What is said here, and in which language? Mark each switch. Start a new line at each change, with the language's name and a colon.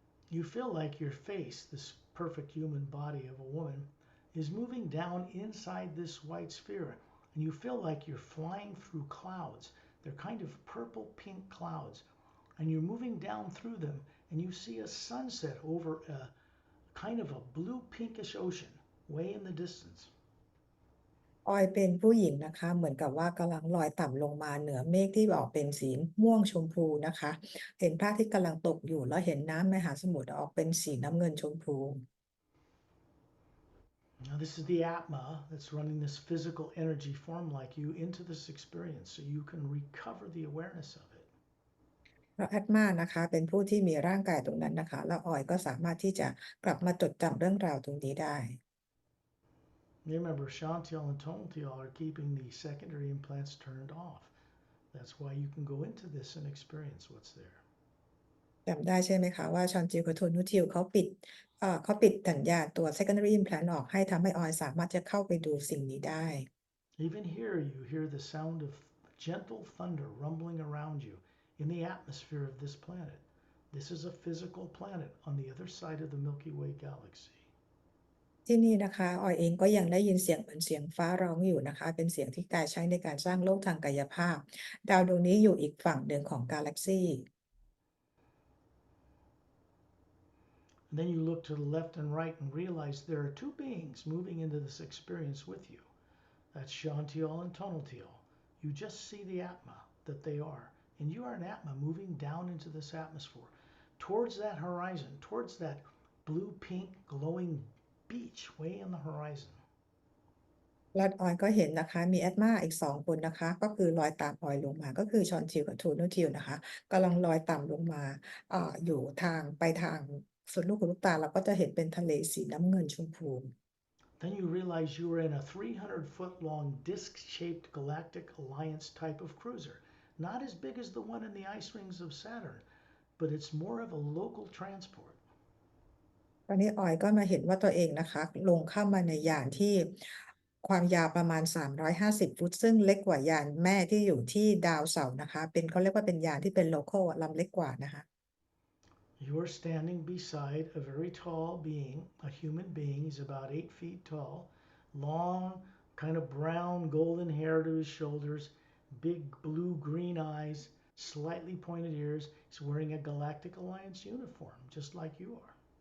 English: You feel like your face, this perfect human body of a woman, is moving down inside this white sphere. And you feel like you're flying through clouds. They're kind of purple pink clouds. And you're moving down through them, and you see a sunset over a kind of a blue pinkish ocean way in the distance.
Thai: ออยเป็นผู้หญิงนะคะเหมือนกับว่ากำลังลอยต่ำลงมาเหนือเมฆที่ออกเป็นสีม่วงชมพูนะคะเห็นพระอาทิตย์กำลังตกอยู่แล้วเห็นน้ำมหาสมุทรออกเป็นสีน้ำเงินชมพู
English: Now, this is the Atma that's running this physical energy form like you into this experience so you can recover the awareness of it.
Thai: เพราะแอดมานะคะเป็นผู้ที่มีร่างกายตรงนั้นนะคะแล้วออยก็สามารถที่จะกลับมาจดจำเรื่องราวตรงนี้ได้
English: Remember, Chantiel and Tontiel are keeping the secondary implants turned off. That's why you can go into this and experience what's there.
Thai: จำได้ใช่ไหมคะว่าชอนจิลกับโทนูทิลเขาปิดสัญญาณตัว secondary implant ออกให้ทำให้ออยสามารถจะเข้าไปดูสิ่งนี้ได้
English: Even here, you hear the sound of gentle thunder rumbling around you in the atmosphere of this planet. This is a physical planet on the other side of the Milky Way galaxy.
Thai: ที่นี่นะคะออยเองก็ยังได้ยินเสียงเหมือนเสียงฟ้าร้องอยู่นะคะเป็นเสียงที่การใช้ในการสร้างโลกทางกายภาพดาวดวงนี้อยู่อีกฝั่งหนึ่งของกาแล็กซี
English: And then you look to the left and right and realize there are two beings moving into this experience with you. That's Shantiel and Tonaltiel. You just see the Atma that they are. And you are an Atma moving down into this atmosphere, towards that horizon, towards that blue pink glowing beach way in the horizon.
Thai: และออยก็เห็นนะคะมีแอดมาอีก2 คนนะคะก็คือลอยตามออยลงมาก็คือชอนทิลกับโทนูทิลนะคะกำลังลอยต่ำลงมาอยู่ไปทางสุดลูกหูลูกตาเราก็จะเห็นเป็นทะเลสีน้ำเงินชมพู
English: Then you realize you are in a 300-foot long disc shaped galactic alliance type of cruiser. Not as big as the one in the ice rings of Saturn, but it's more of a local transport.
Thai: ตอนนี้ออยก็มาเห็นว่าตัวเองนะคะลงเข้ามาในยานที่ความยาวประมาณ350ฟุตซึ่งเล็กกว่ายานแม่ที่อยู่ที่ดาวเสาร์นะคะเขาเรียกว่าเป็นยานที่เป็น local ลำเล็กกว่านะคะ
English: You're standing beside a very tall being, a human being. He's about 8 feet tall, long, kind of brown, golden hair to his shoulders, big blue green eyes, slightly pointed ears. He's wearing a Galactic Alliance uniform, just like you are.